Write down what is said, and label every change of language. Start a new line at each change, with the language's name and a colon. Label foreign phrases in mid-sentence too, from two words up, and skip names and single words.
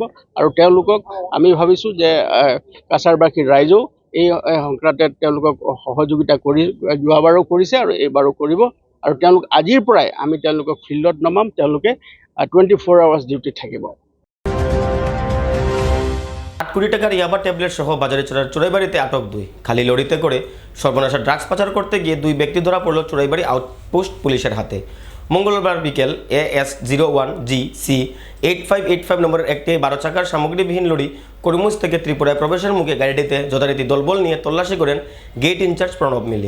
Assamese: আৰু তেওঁলোকক আমি ভাবিছোঁ যে কাছাৰবাসীৰ ৰাইজেও এই সংক্ৰান্তে তেওঁলোকক সহযোগিতা যোৱাবাৰো কৰিছে আৰু এইবাৰো কৰিব। আৰু তেওঁলোক আজিৰ পৰাই আমি তেওঁলোকক ফিল্ডত নমাম, তেওঁলোকে 24 আৱাৰ্ছ ডিউটিত থাকিব।
Bangla: 8 কোটি টাকার ইয়াবা ট্যাবলেট সহ বাজারে চড়ার চোরাইবাড়িতে আটক 2। খালি লরিতে করে সর্বনাশা ড্রাগস পাচার করতে গিয়ে 2 ব্যক্তি ধরা পড়ল চোরাইবাড়ি আউটপোস্ট পুলিশের হাতে। মঙ্গলবার বিকেল AS01GC 8585 নম্বরের একটি 12 চাকার সামগ্রীবিহীন লরি করিমগঞ্জ থেকে ত্রিপুরায় প্রবেশের মুখে গাড়িটিতে যথারীতি দলবল নিয়ে তল্লাশি করেন
English: gate in-charge
Bangla: প্রণব মিলি।